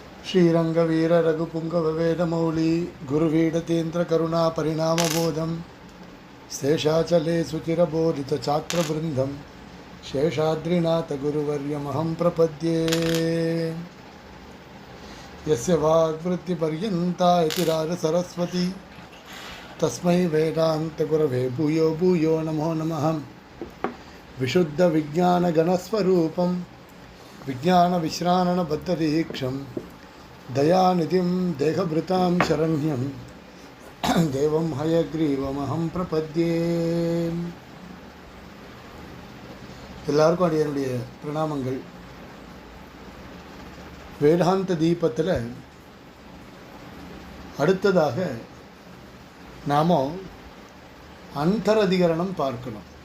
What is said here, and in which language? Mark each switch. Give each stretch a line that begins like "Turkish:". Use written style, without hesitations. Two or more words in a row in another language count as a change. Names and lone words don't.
Sanskrit: श्रीरंगवीर रघुपुंगव वेदमौली गुरुवीडतेन्द्र करुणा परिणामबोधम शेषाचले सुचिरबोधित चाक्रवृंदम शेषाद्रिनाथ गुरुवर्यमहं प्रपद्ये यस्य वाग्वृत्तिपर्यन्ता यतिराज सरस्वती तस्मै वेदांत गुरवे भूयो भूयो नमो नमः। विशुद्ध विज्ञान गणस्वरूपं विज्ञान विश्राणन बद्धदीक्षं दयानिधिं देहभृतां शरण्यं देवं हयग्रीवमहं प्रपद्ये।
Tamil: எல்லாருக்கும் அடியனுடைய பிரணாமங்கள். வேதாந்த தீபத்தில் அடுத்ததாக நாம் அந்தரதிகரணம் பார்க்கணும்.